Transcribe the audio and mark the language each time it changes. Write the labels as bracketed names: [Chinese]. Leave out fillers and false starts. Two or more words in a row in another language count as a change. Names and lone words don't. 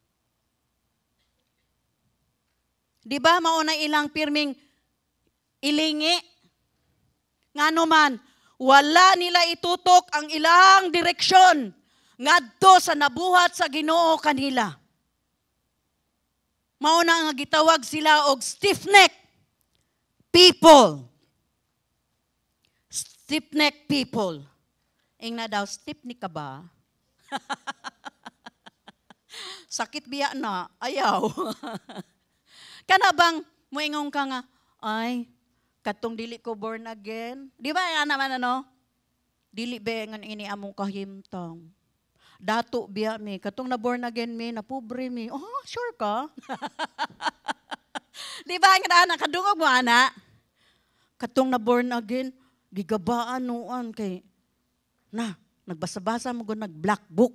[Cebuano] Di ba mauna ilang pirming ilingi? Ngano man, wala nila itutok ang ilang direksyon ngadto sa nabuhat sa Ginoo kanila. Mauna nga gitawag sila og [English] stiff-neck people. Stiff-neck people. [Cebuano] Ing na daw, Stepney ka ba? Sakit biya na, ayaw. Kana bang, moingong ka nga, ay, katong dili ko [English] born again. [Cebuano] Di ba, yan naman ano? Dili ba nga ini among kahimtang. Dato biya mi, katong na [English] born again [Cebuano] mi, na pobre mi. Oh, sure ka? Di ba, nga nakadungog mo, ana? Katong na [English] born again, [Cebuano] gigabaan noon kay, nagbasa-basa mo ko nag- [English] black book.